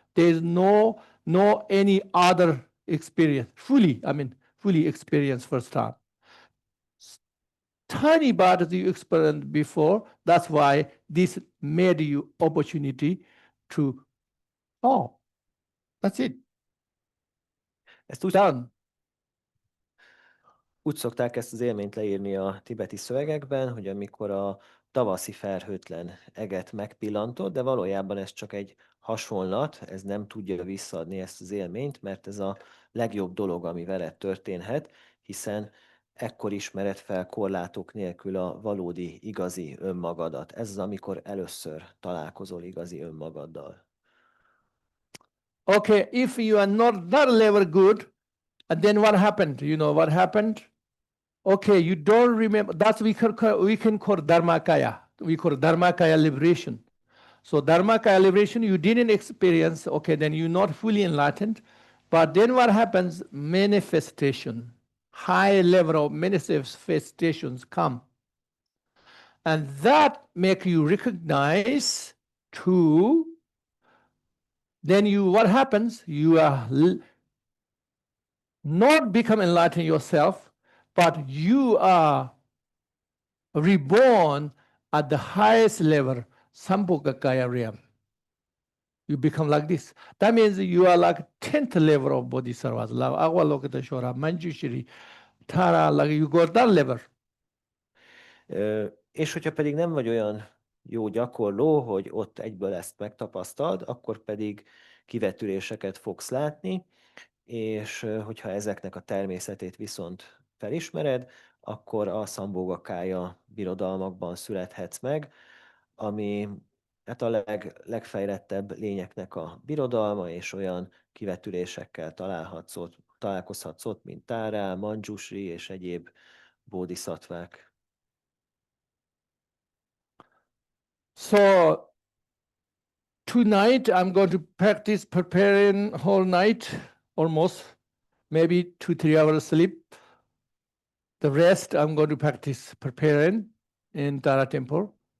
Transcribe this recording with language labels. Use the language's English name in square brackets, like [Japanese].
[English] There is no any other experience, fully experience first time. Tiny part you experienced before, that's why this made you opportunity to, that's it. [Hungarian] Ezt [English] Done. [Hungarian] úgy szokták ezt az élményt leírni a tibeti szövegekben, hogy amikor a tavaszi felhőtlen eget megpillantod, de valójában ez csak egy hasonlat, ez nem tudja visszaadni ezt az élményt, mert ez a legjobb dolog, ami veled történhet, hiszen ekkor ismered fel korlátok nélkül a valódi, igazi önmagadat. Ez az, amikor először találkozol igazi önmagaddal. [English] Okay, if you are not that level good, and then what happened? You know what happened? Okay, you don't remember. That's we can call Dharmakaya. We call Dharmakaya liberation. So Dharmakaya liberation, you didn't experience. Okay, then you're not fully enlightened. But then what happens? Manifestation, high level of manifestations come, and that make you recognize to. Then you, what happens? You are not become enlightened yourself, but you are reborn at the highest level, Sambhogakaya realm. You become like this. That means you are like 10th level of Bodhisattvas, like Avalokiteshvara, Manjushri, Tara, like you got that level. [Hungarian] És hogyha pedig nem vagy olyan jó gyakorló, hogy ott egyből ezt megtapasztald, akkor pedig kivetüléseket fogsz látni, és hogyha ezeknek a természetét viszont felismered, akkor a Sambhogakája birodalmakban születhetsz meg, ami hát a legfejlettebb lényeknek a birodalma, és olyan kivetülésekkel találkozhatsz ott, mint Tárá, Manjushri és egyéb bódiszattvák. [English] So tonight I'm going to practice preparing whole night, almost, maybe 2-3 hours sleep. The rest I'm going to practice preparing in Tara temple.